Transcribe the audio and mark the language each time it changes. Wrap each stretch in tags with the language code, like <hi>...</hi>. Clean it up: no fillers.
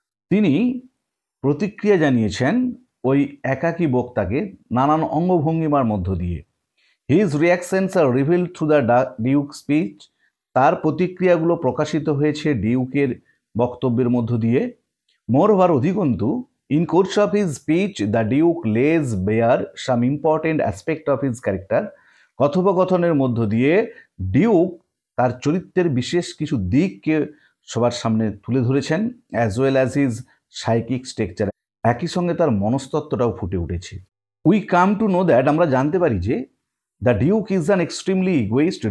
<bn>তিনি প্রতিক্রিয়া জানিয়েছেন ওই একাকী বক্তাকে নানান অঙ্গভঙ্গিমার মধ্য দিয়ে।</bn> <en>his reactions are revealed through the duke speech,</en> <bn>তার প্রতিক্রিয়াগুলো প্রকাশিত হয়েছে ডিউকের বক্তব্যের মধ্য দিয়ে।</bn> <en>moreover,</en> <bn>অধিকন্তু,</bn> <en>in course of his speech the Duke lays bare some important aspect of his character.</en> <bn>কথোপকথনের মধ্য দিয়ে ডিউক তার চরিত্রের বিশেষ কিছু দিককে সবার সামনে তুলে ধরেছেন,</bn> <en>as well as his psychic structure,</en> <bn>একই সঙ্গে তার মনস্তত্ত্বটাও ফুটে উঠেছে।</bn> <en>we come to know that,</en> <bn>আমরা জানতে পারি যে</bn> <en>The duke is an extremely egoist.</en>